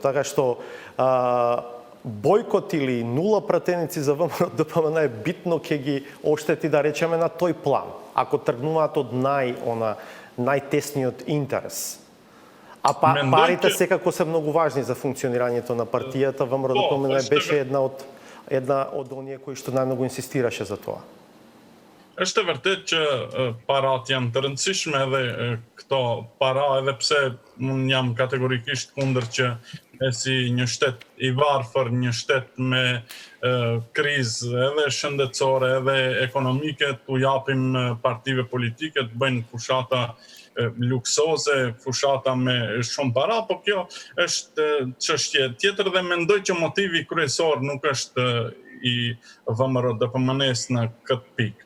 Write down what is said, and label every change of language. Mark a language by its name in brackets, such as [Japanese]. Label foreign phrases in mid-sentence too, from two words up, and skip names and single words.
[Macedonian] Така што бойкот или нула пратеници за ВМРО-ДПМНЕ е битно ќе ги оштети, да речеме, на тој план, ако тргнуваат од најтесниот интерес. А парите секако се многу важни за функционирањето на партијата. ВМРО-ДПМНЕ беше една од оние кои што најмногу инсистираше за тоа. [Albanian] Është e vërtet që parat janë të rëndësishme edhe këto para, edhe pse unë jam kategorikisht kundër që si një shtet i varfër, një shtet me krizë edhe shëndetësore edhe ekonomike, t'u japim partive politike të bëjnë fushata luksoze, fushata me shumë para, po kjo është çështje tjetër dhe mendoj që motivi kryesor nuk është i ВМРО-DPMNE-s në këtë pikë.